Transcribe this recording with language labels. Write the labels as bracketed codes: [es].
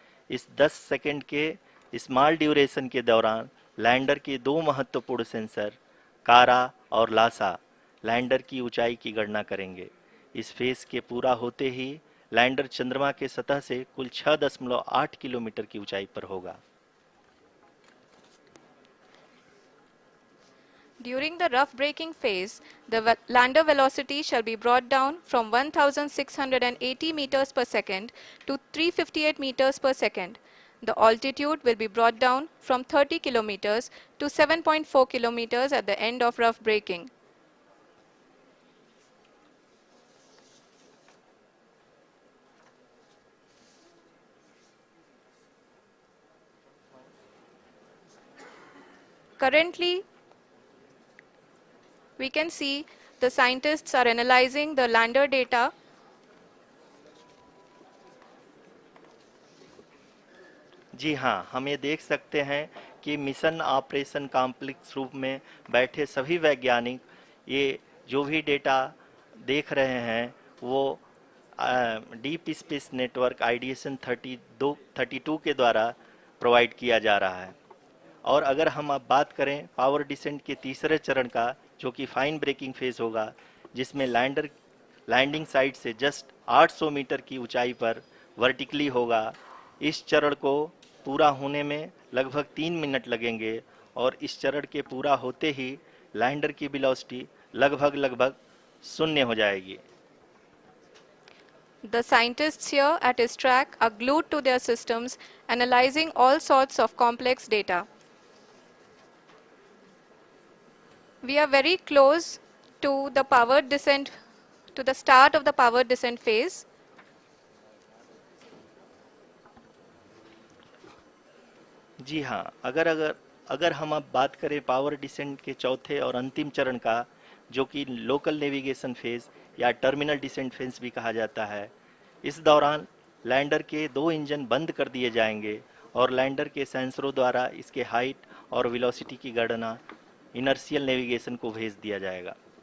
[hi] इस 10 सेकंड के small duration के दौरान लैंडर के 2 महत्वपूर्ण सेंसर कारा और लासा लैंडर की ऊंचाई की गणना करेंगे। इस फेज के पूरा होते ही लैंडर चंद्रमा के सतह से कुल 6.8 किलोमीटर की ऊंचाई पर होगा। [en] During the rough braking phase, the lander velocity shall be brought down from 1680 meters per second to 358 meters per second. The altitude will be brought down from 30 kilometers to 7.4 kilometers at the end of rough braking. Currently, we can see the scientists are analyzing the lander data. [hi] जी हाँ, हम ये देख सकते हैं कि mission operation complex रूप में बैठे सभी वैज्ञानिक ये जो भी डेटा देख रहे हैं वो डीप स्पेस नेटवर्क IDSN 32 के द्वारा प्रोवाइड किया जा रहा है और अगर हम अब बात करें पावर डिसेंट के तीसरे चरण का, जो कि फाइन ब्रेकिंग फेज होगा, जिसमें लैंडर लैंडिंग साइट से जस्ट 800 मीटर की ऊंचाई पर वर्टिकली होगा, इस चरण को पूरा होने में लगभग 3 मिनट लगेंगे और इस चरण के पूरा होते ही लैंडर की वेलोसिटी लगभग शून्य हो जाएगी। [en] The scientists here at ISRO are glued to their systems, analyzing all sorts of complex data. We are very close to the power descent, to the start of the power descent phase. [hi] जी हाँ, अगर अगर अगर हम अब बात करें power descent के चौथे और अंतिम चरण का, जो कि लोकल नेविगेशन फेज या टर्मिनल डिसेंट फेज भी कहा जाता है, इस दौरान लैंडर के 2 इंजन बंद कर दिए जाएंगे और लैंडर के सेंसरों द्वारा इसके हाइट और वेलोसिटी की गणना इनर्शियल नेविगेशन को भेज दिया जाएगा।